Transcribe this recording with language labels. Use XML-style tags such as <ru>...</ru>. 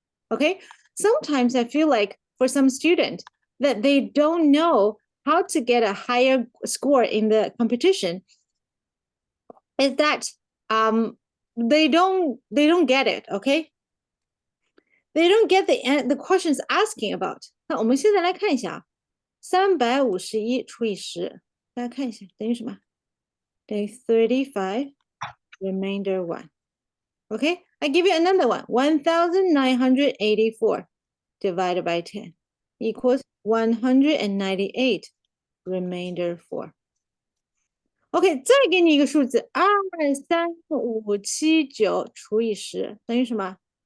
<en>Okay, sometimes I feel like for some student that they don't know how to get a higher score in the competition is that they don't get it, okay? They don't get the questions asking about.</en> <zh>那我们现在来看一下351除以10，大家看一下等于什么？等于35</zh> <en>remainder 1. Okay, I give you another one. 1984 divided by 10 equals 198 remainder 4.</en> <zh>OK, 再给你一个数字23579除以10等于什么？</zh>